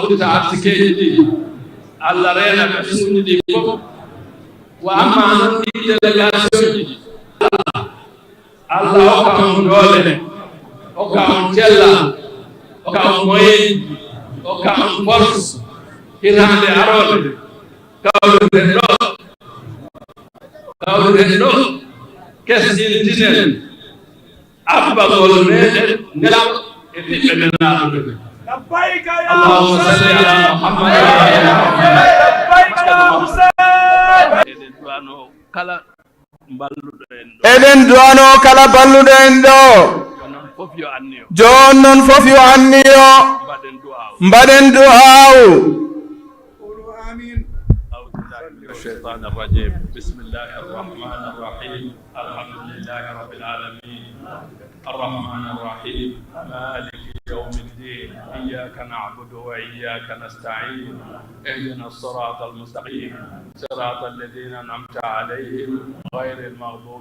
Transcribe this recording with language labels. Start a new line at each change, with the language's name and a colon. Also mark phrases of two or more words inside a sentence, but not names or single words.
Fula: uddita arsikeji ɗi Allah reena ɓe suuɗi ɗi fof wa amma noon ɗi délégation ji Allah hokka on doole hokka on cellal hokka on moyen hokka on force hirande arode kawruɗen ɗo kesɗintinen abbagol meɗen nelam e ɓiɓɓe nenaɗo ɓe
Arabic: اللهم صل على محمد وعلى
Fula: eɗen duwano kala balluɗo en ɗo jon noon fof yo anniyo mbaɗen du'awu
Arabic: الشيطان الرجيم بسم الله الرحمن الرحيم الحمد لله رب العالمين الرحمن الرحيم مالك يوم الدين إياك نعبد وإياك نستعين اهدنا الصراط المستقيم صراط الذين أنعمت عليهم غير المغضوب